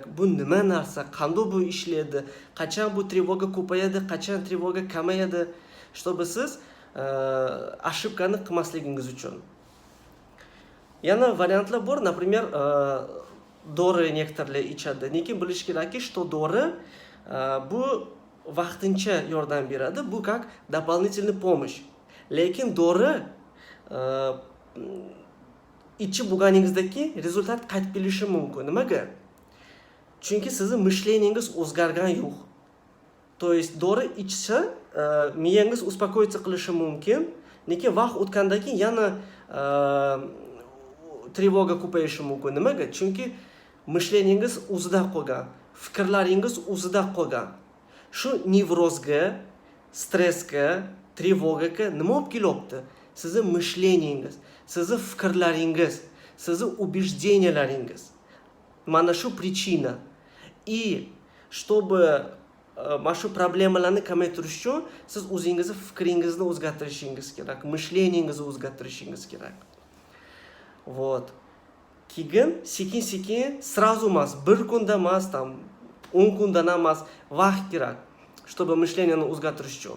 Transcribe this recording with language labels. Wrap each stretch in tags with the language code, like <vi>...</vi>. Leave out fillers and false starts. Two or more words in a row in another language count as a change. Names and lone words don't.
<uz>Bu nima narsa, qanday bu ishlaydi, qachon bu trevoga ko'payadi, qachon trevoga kamayadi, чтобы siz ошибкani qilmasligingiz uchun. Yana variantlar bor, например, dori некоторые ichadi. Lekin bilish kerakki, что dori bu vaqtincha yordam beradi, bu</uz> <ru>как дополнительный помощь.</ru> <uz>Lekin dori ichib bo'lganingizdagi rezultat qaytib kelishi mumkin. Nimaga? Chunki sizning mishleningiz o'zgargan yo'q.</uz> <ru>То есть</ru> <uz>dori ichsa miyangiz успокоиться qilishi mumkin, lekin vaqt o'tgandan keyin yana trevoga ko'payishi mumkin. Nimaga? Chunki mishleningiz o'zida qolgan, fikrlaringiz o'zida qolgan. Shu nevrozga, stressga, trevogaga nima olib kelyapti? Sizning mishleningiz, sizning fikrlaringiz, sizning убежденияларingiz. Mana shu причина.</uz> <ru>И чтобы</ru> <uz>mana shu problemalarni kamaytirish uchun siz o'zingizni fikringizni o'zgartirishingiz kerak, mishleningizni o'zgartirishingiz kerak. Вот. Keyin sekin-sekin, сразу emas, bir kunda emas, 10 kundan emas, vaqt kerak, чтобы mishleniyani o'zgartirish uchun.</uz>